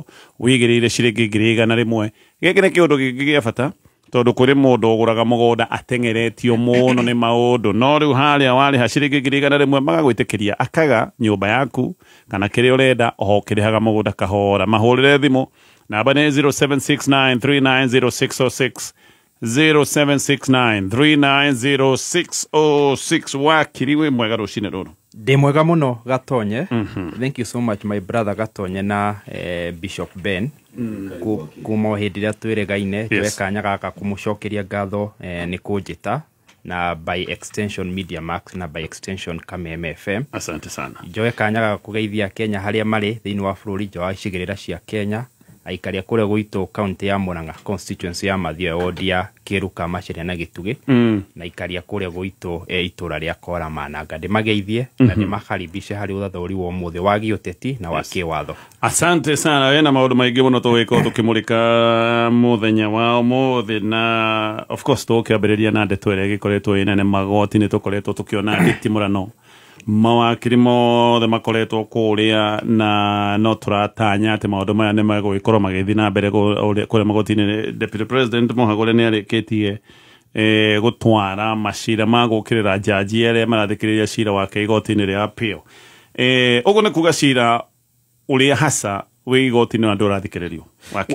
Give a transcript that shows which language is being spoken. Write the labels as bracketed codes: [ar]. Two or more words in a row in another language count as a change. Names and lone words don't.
[ki] wĩigĩrĩire ciringi 100 gĩkĩ nĩ kĩũndũ gĩkĩ gĩa bata tondũ kũrĩ mũndũ ũgũraga mũgũnda ateng'eretio mũno nĩ maũndũ no rĩu harĩa warĩha ciringi 100 magagwĩtĩkĩria akaga nyũmba yaku kana kĩrĩa ũrenda o kĩrĩhaga mũgũnda kahora mahũrĩre thimũ namba nĩ 0769390606 0769390606 wakiri wĩ mwega rũcinĩ rũrũ Ndĩ mwega mũno Gatonye [en] thank you so much my brother [ki] Gatonye na Bishop Ben kuma hĩndĩ ĩrĩa twĩregaine twekanya gaka kũmũcokeria ngatho nĩ kũnjĩta na [en] by extension [ki] Media Max na [en] by extension [ki] Kameme FM [sw] asante sana [ki] njoe kanya gaka kũgeithia Kenya harĩa marĩ thĩinĩ wa bũrũri nja wa icigĩrĩra cia Kenya aikaria kũrĩa gwitũ county ya Murang'a constituency ya Mathioya Odia Kĩruka Macharia na Gĩtugĩ na aikaria kũrĩa gwitũ itũra rĩa Koramananga ndĩmageithie na ndĩmakaribishe harĩ ũthathuri wa ũmũthĩ wa gĩũteti na wa kĩwatho [sw] asante sana [ki] wena maũndũ maingĩ mũno tũgĩkorwo tũkĩmũrĩka mũthenya wa ũmũthĩ na [en] of course [ki] tũkĩambĩrĩria na ndeto ĩrĩa ĩgĩkoretwo ĩnene magoti nĩ tũkoretwo tũkĩona nditimũrano mawakiri mothe makoretwo kũrĩa na no tũratanya atĩ maũndũ maya nĩ megũgĩkorwo magĩthiĩ na mbere kũrĩa magoti-inĩ Deputy President Mũhagũre nĩ arĩkĩtie gũtwara macira ma gũkĩrĩra jaji arĩa marathikĩrĩria cira wake igoti-inĩ rĩa appeal ũguo nĩ kuga cira ũrĩa hasa wĩ igoti-inĩ na ndũrathikĩrĩrio wakiri